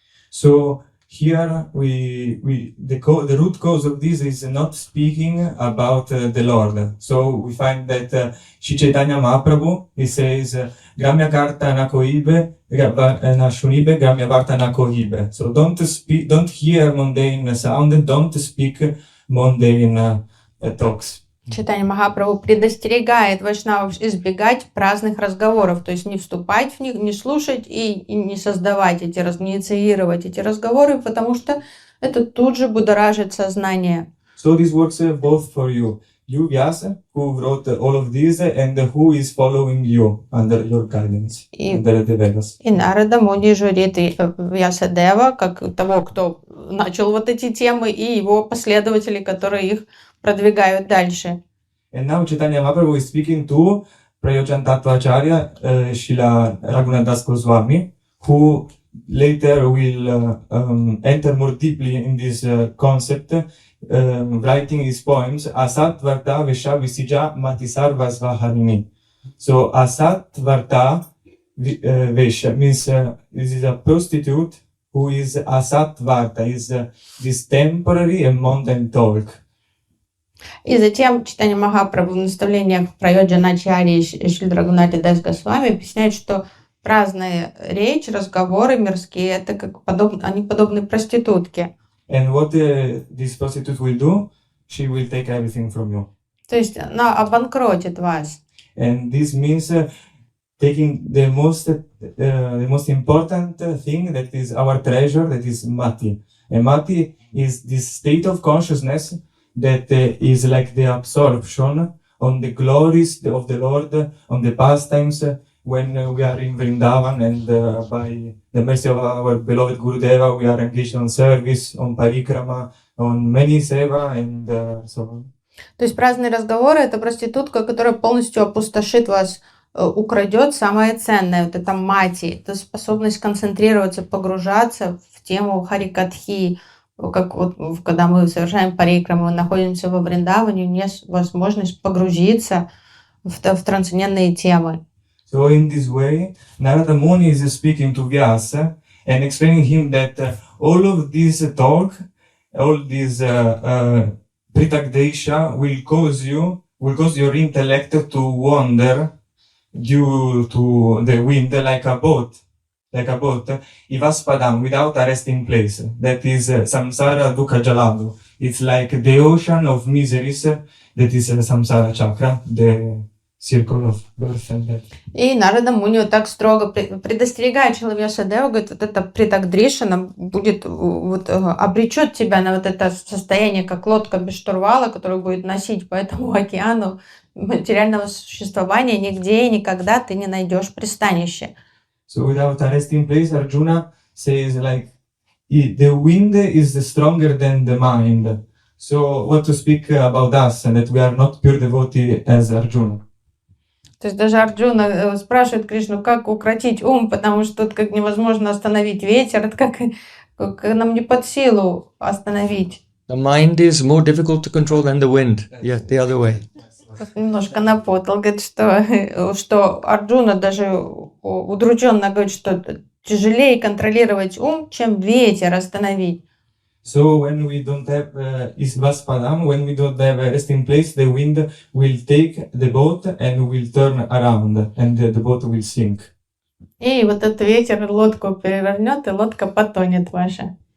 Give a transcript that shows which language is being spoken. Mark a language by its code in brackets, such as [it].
[en] So here the root cause of this is not speaking about the Lord. So we find that Shri Chaitanya Mahaprabhu, he says, [bn] Gramya Karta na kohibe, na shunibe, Gramya Varta na kohibe. [en] So don't hear mundane sound, don't speak mundane talks. [ru] Чайтанья Махапрабху предостерегает вайшнавов избегать праздных разговоров, то есть не вступать в них, не слушать и не создавать эти, не инициировать эти разговоры, потому что это тут же будоражит сознание. [en] So this works both for you, Vyāsa, who wrote all of this, and who is following you under your guidance, under the Vedas. [ru] И Нарада Муни журит Vyāsadeva, как того, кто начал вот эти темы, и его последователи, которые их продвигают дальше. [en] And now Chaitanya Mahaprabhu is speaking to Prayojan Tattvacharya, Srila Raghunath Goswami, who later will enter more deeply in this concept, writing his poems, [sa] Asat Varta Vesha Visija Matisar Vasvaharini. [en] So Asat Varta Vesha means this is a prostitute who is Asat Varta, is this temporary and mundane talk. [ru] И затем Чайтанья Махапрабху в наставлениях Prayojan Ачарьи и Шрила Рагунати Дас Госвами объясняет, что праздная речь, разговоры мирские, это как они подобны проститутке. [en] And what this prostitute will do, she will take everything from you. [ru] То есть она обанкротит вас. [en] And this means taking the most important thing that is our treasure, that is mati. And mati is this state of consciousness that is like the absorption on the glories of the Lord, on the pastimes when we are in Vrindavan, and by the mercy of our beloved Gurudeva, we are engaged on service, on parikrama, on many seva, and so on. [ru] То есть праздные разговоры — это проститутка, которая полностью опустошит вас, украдет самое ценное, вот это мати, это способность концентрироваться, погружаться в тему харикатхи. Как вот, когда мы совершаем парикраму, мы находимся во Вриндаване, у нас возможность погрузиться в трансцендентные темы. [en] So in this way, Narada Muni is speaking to Vyāsa and explaining him that all of this talk, all this pritagdesha will cause your intellect to wander due to the wind like a boat, Ivaspadam, without a resting place. That is samsara dukkha jaladu. It's like the ocean of miseries that is samsara chakra, the circle of birth and death. [ru] И Нарада Муни вот так строго предостерегает Шрила Vyāsadeva, говорит, вот это притагдришана будет, вот, обречет тебя на вот это состояние, как лодка без штурвала, которую будет носить по этому океану материального существования, нигде и никогда ты не найдешь пристанище. [en] So without a resting place, Arjuna says like, the wind is stronger than the mind. So what to speak about us, and that we are not pure devotee as Arjuna. [ru] То есть даже Арджуна спрашивает Кришну, как укротить ум, потому что тут как невозможно остановить ветер, это как нам не под силу остановить. [en] The mind is more difficult to control than the wind. Yeah, the other way. [ru] Немножко напутал, говорит, что Арджуна даже удрученно говорит, что тяжелее контролировать ум, чем ветер остановить. [en] So when we don't have Isvaspadam, when we don't have a resting place, the wind will take the boat and will turn around, and the boat will sink. [ru] И вот этот ветер лодку перевернет, и лодка потонет ваша.